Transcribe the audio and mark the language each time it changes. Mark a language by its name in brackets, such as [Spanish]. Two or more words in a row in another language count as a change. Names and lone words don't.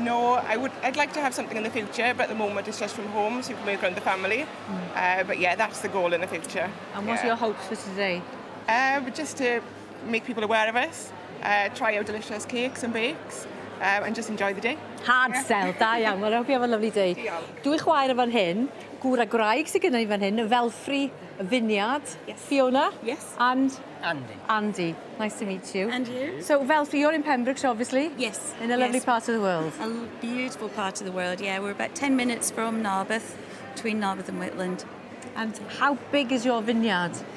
[English] No, I'd like to have something in the future, but at the moment it's just from home, so you can work around the family. But yeah, that's the goal in the future. And what are your hopes for today? Just to make people aware of us, try our delicious cakes and bakes, and just enjoy the day. Hard sell, [Welsh] da iawn. [English] Well, I hope you have a lovely day. [Welsh] Diolch. Dwi chwaer fan hyn, gŵr a gwraig sydd gyda ni fan hyn, y felfri y fyniad. [English] Yes. Fiona? Yes. And? Andy. Andy. Nice to meet you. And you? So, Felfri, you're in Pembrokeshire, obviously? Yes. In a lovely part of the world. A beautiful part of the world, yeah. We're about 10 minutes from Narberth, between Narberth and Whitland. And how big is your vineyard?